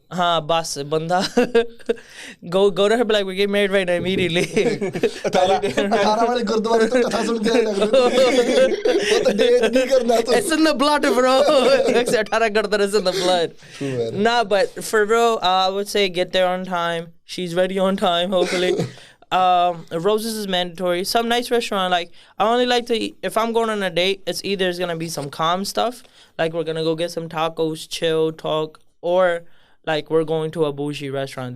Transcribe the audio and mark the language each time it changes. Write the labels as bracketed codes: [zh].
[pa] ਹਾਂ ਬਸ ਬੰਦਾ [en] go to her be like we're getting married right now immediately [pa] 18 ਵਾਲੇ ਗੁਰਦੁਆਰੇ ਤੋਂ ਕਥਾ ਸੁਣ ਕੇ ਲੱਗ ਰਿਹਾ ਉਹ ਤਾਂ ਡੇਟ ਨਹੀਂ ਕਰਨਾ ਤੂੰ [en] it's in the blood bro 18 ਗੁਰਦੁਆਰੇ is in the blood nah but for real I would say get there on time she's ready on time hopefully roses is mandatory. Some nice restaurant, like I only like to eat, if I'm going on a date, it's either it's gonna be some calm stuff, like we're gonna go get some tacos, chill, talk, or like we're going to a bougie restaurant.